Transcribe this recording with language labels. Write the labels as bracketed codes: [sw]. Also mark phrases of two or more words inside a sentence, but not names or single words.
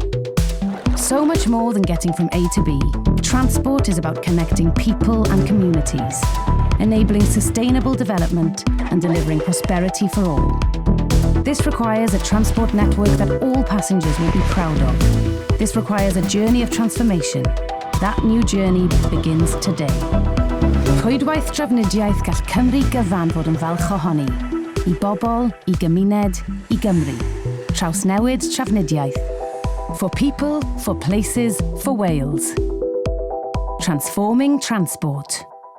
[en] So much more than getting from A to B, transport is about connecting people and communities, enabling sustainable development and delivering prosperity for all. This requires a transport network that all passengers will be proud of. This requires a journey of transformation. That new journey begins today. [cy] Rhwydwaith trafnidiaeth gall Cymru gyfan fod yn falch ohoni. I bobl, I gymuned, I Gymru. Trawsnewid trafnidiaeth. [en] For people, for places, for Wales. Transforming transport.